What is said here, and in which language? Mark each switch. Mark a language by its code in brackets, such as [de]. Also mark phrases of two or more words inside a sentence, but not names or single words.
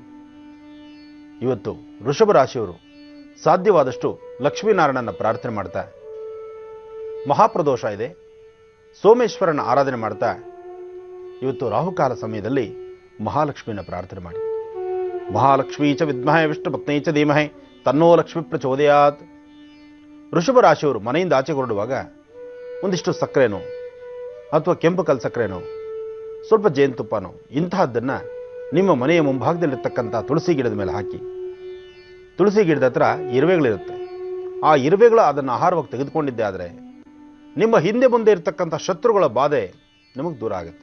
[kn] ಇವತ್ತು ವೃಷಭ ರಾಶಿಯವರು ಸಾಧ್ಯವಾದಷ್ಟು ಲಕ್ಷ್ಮೀನಾರಾಯಣನ ಪ್ರಾರ್ಥನೆ ಮಾಡ್ತಾ, ಮಹಾಪ್ರದೋಷ ಇದೆ, ಸೋಮೇಶ್ವರನ ಆರಾಧನೆ ಮಾಡ್ತಾ ಇವತ್ತು ರಾಹುಕಾಲ ಸಮಯದಲ್ಲಿ ಮಹಾಲಕ್ಷ್ಮಿನ ಪ್ರಾರ್ಥನೆ ಮಾಡಿ. [sa] ಮಹಾಲಕ್ಷ್ಮೀ ಚ ವಿದ್ಮಹೇ ವಿಷ್ಣು ಪತ್ನಿ ಚ ಧೀಮಹಿ ತನ್ನೋ ಲಕ್ಷ್ಮಿ ಪ್ರಚೋದಯಾತ್. [kn] ವೃಷಭ ರಾಶಿಯವರು ಮನೆಯಿಂದ ಆಚೆ ಹೊರಡುವಾಗ ಒಂದಿಷ್ಟು ಸಕ್ಕರೆನೋ ಅಥವಾ ಕೆಂಪು ಕಲ್ ಸಕ್ಕರೆನೋ, ಸ್ವಲ್ಪ ಜೇನುತುಪ್ಪನೋ ಇಂತಹದ್ದನ್ನು ನಿಮ್ಮ ಮನೆಯ ಮುಂಭಾಗದಲ್ಲಿರ್ತಕ್ಕಂಥ ತುಳಸಿ ಗಿಡದ ಮೇಲೆ ಹಾಕಿ. ತುಳಸಿ ಗಿಡದ ಹತ್ರ ಇರುವೆಗಳಿರುತ್ತೆ. ಆ ಇರುವೆಗಳು ಅದನ್ನು ಆಹಾರವಾಗಿ ತೆಗೆದುಕೊಂಡಿದ್ದೆ ಆದರೆ ನಿಮ್ಮ ಹಿಂದೆ ಮುಂದೆ ಇರತಕ್ಕಂಥ ಶತ್ರುಗಳ ಬಾಧೆ ನಿಮಗೆ ದೂರ ಆಗುತ್ತೆ.